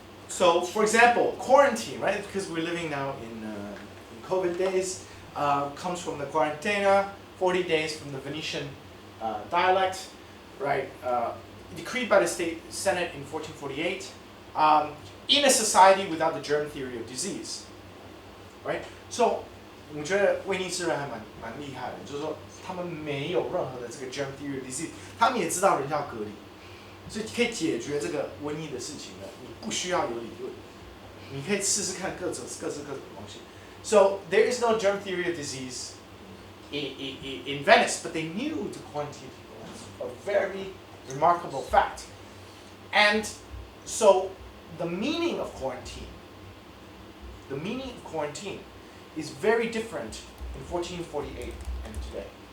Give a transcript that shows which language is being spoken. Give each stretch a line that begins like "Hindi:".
English: So, for example, quarantine, right? Because we're living now in COVID days, comes from the quarantena, 40 days from the Venetian dialect, right? Decreed by the state senate in 1448, in a society without the germ theory of disease, right?
Chinese: So, 我觉得威尼斯人还蛮厉害的，就是说他们没有任何的这个
English: germ theory of disease，
Chinese: 他们也知道人要隔离，所以可以解决这个瘟疫的事情的，你不需要有理论，你可以试试看各种东西。
English: So there is no germ theory of disease in Venice, but they knew to quarantine people. That's a very remarkable fact. And so the meaning of quarantine is very different in 1448 and today.